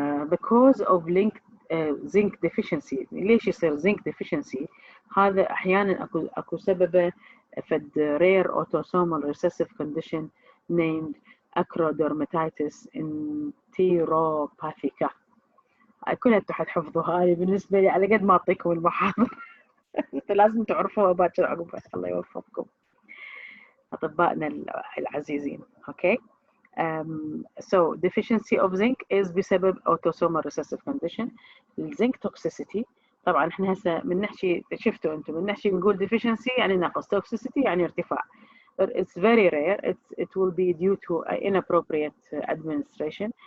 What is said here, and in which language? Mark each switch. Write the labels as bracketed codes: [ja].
[en] Because of zinc deficiency [ar] ليش يصير zinc deficiency هذا أحيانا أكو سببه فد [en] rare autosomal recessive condition named acrodermatitis enteropathica. [ar] كلها حتحفظوا هاي بالنسبة لي على قد ما أعطيكم المحاضرة لازم تعرفوها باكر عقبها. الله يوفقكم أطبائنا العزيزين. [en] Okay. So deficiency of zinc is [ar] بسبب [en] autosomal recessive condition. [ar] الزنك toxicity طبعا احنا هسه من نحكي شفتوا انتم من نحكي نقول deficiency يعني نقص toxicity يعني ارتفاع. [en] But it's very rare. It will be due to inappropriate administration.